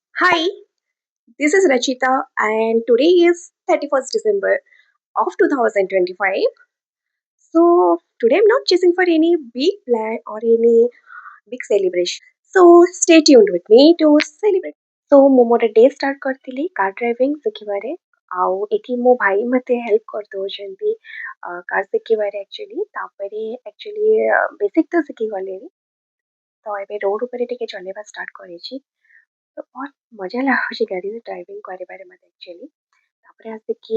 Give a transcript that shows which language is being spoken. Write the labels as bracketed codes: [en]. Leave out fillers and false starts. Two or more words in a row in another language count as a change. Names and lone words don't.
[en] Hi, this is Rachita, and today is 31st December of 2025. So, today I'm not chasing for any big plan or any big celebration. So, stay tuned with me to celebrate. So, [or] ମୁଁ ମୋର [en] day start [or] କରିଥିଲି [en] car driving [or] ଶିଖିବାରେ ଆଉ ଏଠି ମୋ ଭାଇ ମୋତେ ହେଲ୍ପ କରିଦେଉଛନ୍ତି କାର ଶିଖିବାରେ [en] actually basic [or] ତ ଶିଖିଗଲେଣି ତ ଏବେ ରୋଡ଼ ଉପରେ ଟିକେ ଚଲେଇବା ଷ୍ଟାର୍ଟ କରିଛି ତ ବହୁତ ମଜା ଲାଗୁଛି ଗାଡ଼ିରେ ଡ୍ରାଇଭିଂ କରିବାରେ ମୋତେ ଆକ୍ଚୁଆଲି ତାପରେ ଆସିକି